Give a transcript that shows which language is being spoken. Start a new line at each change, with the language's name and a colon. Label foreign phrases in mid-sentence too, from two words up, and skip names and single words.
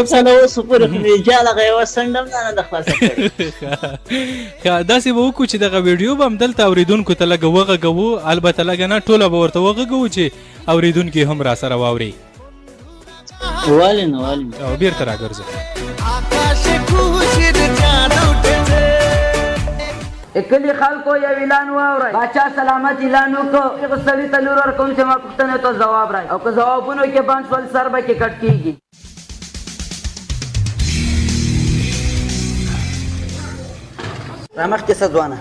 Pashto: صاحب اوس پورې خو مې جال هغه یوه څنډه هم نه ده خلاصه کړې. ښه داسې به وکړو چې دغه ویډیو به همدلته اورېدونکو ته لږه وغږوو، البته لږه نه ټوله به ورته وغږوو چې اورېدونکي هم راسره واوري. ولې نه او بیرته راګرځو.
Bangla: আকাশে খুশির চাঁদ উঠেছে
Pashto: کلی خلکو یو اعلان واورئ، باچا سلامت اعلان وکړو هغه سړي ته لور ورکوم چې ما پوښتنې ته ځواب راکړي او که ځوابونو کې بند شول سر به کې کټ کېږي. رامخکې څه ځوانه؟